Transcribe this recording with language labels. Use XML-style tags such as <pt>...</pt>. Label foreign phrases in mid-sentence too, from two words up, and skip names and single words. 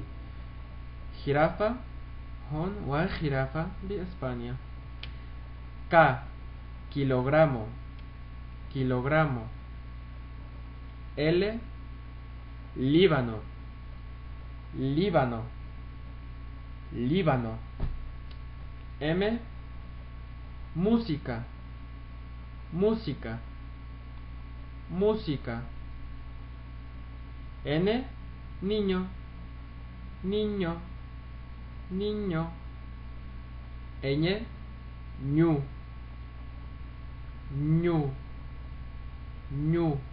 <ar>خرافة هون وخرافة بإسبانيا.</ar> <es>kilogramo kilogramo. Líbano Líbano Líbano. música música música. niño niño niño. ñu ñu ñu.</es>